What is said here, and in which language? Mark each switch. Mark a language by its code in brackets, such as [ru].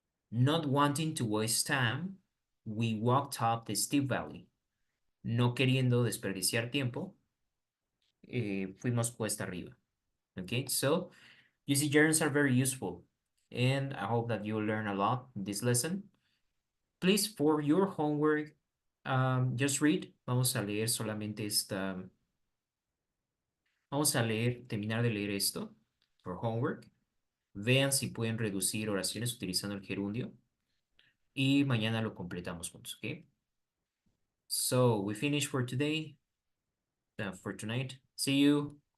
[en] Not wanting to waste time, we walked up the steep valley. [es] No queriendo desperdiciar tiempo, fuimos cuesta arriba. [en] Okay, so you see, gerunds are very useful, and I hope that you learn a lot in this lesson. Please, for your homework, just read. [es] Vamos a leer solamente esta. Vamos a leer, terminar de leer esto [en] for homework. [es] Vean si pueden reducir oraciones utilizando el gerundio. Y mañana lo completamos juntos, ¿ok? [en] So we finish for today, for tonight. See you.